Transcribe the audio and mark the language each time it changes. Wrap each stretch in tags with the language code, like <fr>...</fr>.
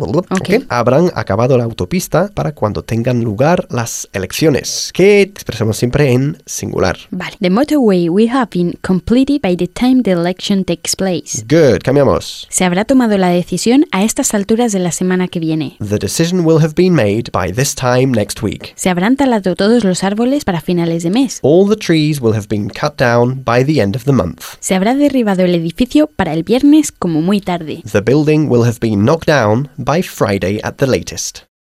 <en>Okay.</en> <es>Habrán acabado la autopista para cuando tengan lugar las elecciones, que expresamos siempre en singular. Vale.</es> <en>The motorway will have been completed by the time the election takes place. Good,</en> <es>cambiamos. Se habrá tomado la decisión a estas alturas de la semana que viene.</es> <en>The decision will have been made by this time next week.</en> <es>Se habrán talado todos los árboles para finales de mes.</es> <en>All the trees will have been cut down by the end of the month.</en> <es>Se habrá derribado el edificio para el viernes como muy tarde.</es> <en>The building will have been knocked down by Friday at the latest.</en>